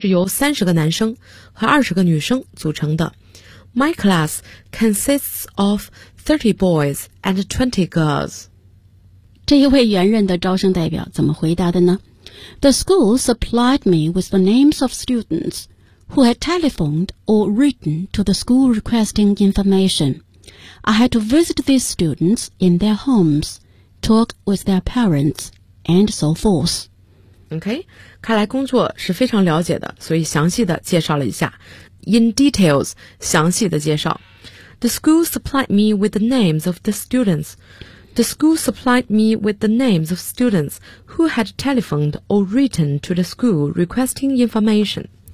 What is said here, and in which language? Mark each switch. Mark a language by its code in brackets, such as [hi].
[zh] 是由30个男生和20个女生组成的。 [en] My class consists of 30 boys and 20 girls. [zh] 这一位原任的招生代表怎么回答的呢？ [en] The school supplied me with the names of students who had telephoned or written to the school requesting information. I had to visit these students in their homes, talk with their parents, and so forth. [zh] OK, 看来工作是非常了解的，所以详细的介绍了一下。 [en] In details, [zh] 详细的介绍。 [en] The school supplied me with the names of the students. The school supplied me with the names of students who had telephoned or written to the school requesting information.